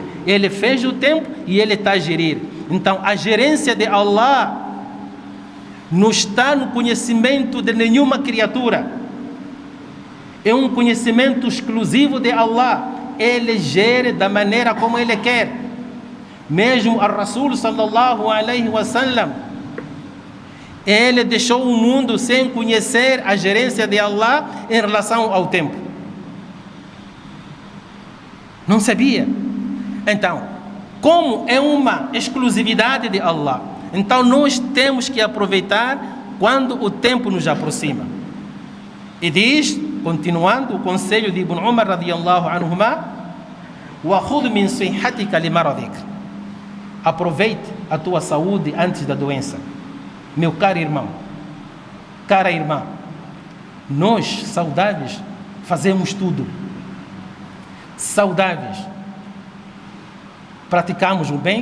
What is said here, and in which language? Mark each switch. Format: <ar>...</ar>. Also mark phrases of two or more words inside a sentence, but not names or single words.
<pt>Ele fez o tempo e ele está a gerir. Então, a gerência de Allah não está no conhecimento de nenhuma criatura, é um conhecimento exclusivo de Allah. Ele gere da maneira como ele quer. Mesmo a</pt> <ar>رسول صلى الله عليه وسلم,</ar> <pt>ele deixou o mundo sem conhecer a gerência de Allah em relação ao tempo. Não sabia. Então, como é uma exclusividade de Allah, então nós temos que aproveitar quando o tempo nos aproxima. E diz, continuando o conselho de Ibn Umar</pt> <ar>رضي الله عنهما, وَخُذْ مِنْ صِحَّتِكَ لِمَرَضِكَ.</ar> <pt>Aproveite a tua saúde antes da doença. Meu caro irmão, cara irmã, nós, saudáveis, fazemos tudo. Saudáveis, praticamos o bem.</pt>